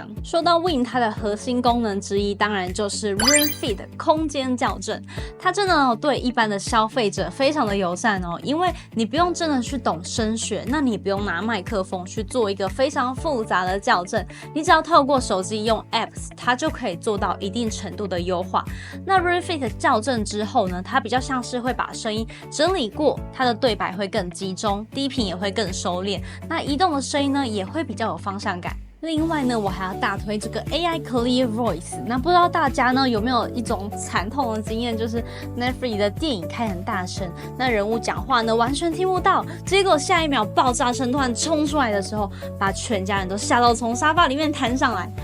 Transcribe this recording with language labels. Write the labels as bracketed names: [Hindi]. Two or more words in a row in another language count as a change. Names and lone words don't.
[Chinese] 說到 Win 它的核心功能之一，當然就是 Room Fit 空間校正。它真的对一般的消費者非常的友善哦，因為你不用真的去懂聲學，那你不用拿麥克風去做一個非常複雜的校正，你只要透過手機用 Apps， 它就可以做到一定程度的優化。那 Room Fit 校正之後呢，它比較像是會把聲音整理過，它的對白會更集中，低頻也會更收斂，那移動的聲音呢也會比較有方向感。另外呢，我還要大推這個 AI Clear Voice。那不知道大家呢有沒有一種慘痛的經驗，就是 Netflix 的電影開很大聲，那人物講話呢完全聽不到，結果下一秒爆炸聲突然衝出來的時候，把全家人都嚇到從沙發裡面彈上來。